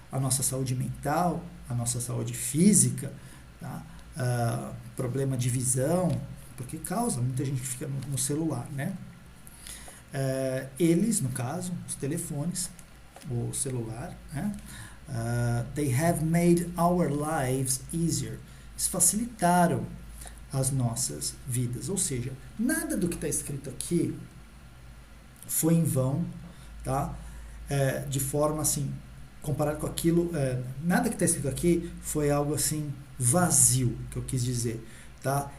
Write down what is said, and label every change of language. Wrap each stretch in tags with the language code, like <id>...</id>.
<pt>A nossa saúde mental, a nossa saúde física, tá? Problema de visão, porque causa, muita gente fica no celular, né? Eles, no caso, os telefones, o celular, né?</pt> <en>They have made our lives easier.</en> <pt>Eles facilitaram as nossas vidas, ou seja, nada do que está escrito aqui foi em vão, tá? De forma assim, comparado com aquilo, nada que está escrito aqui foi algo assim vazio, que eu quis dizer, tá?</pt>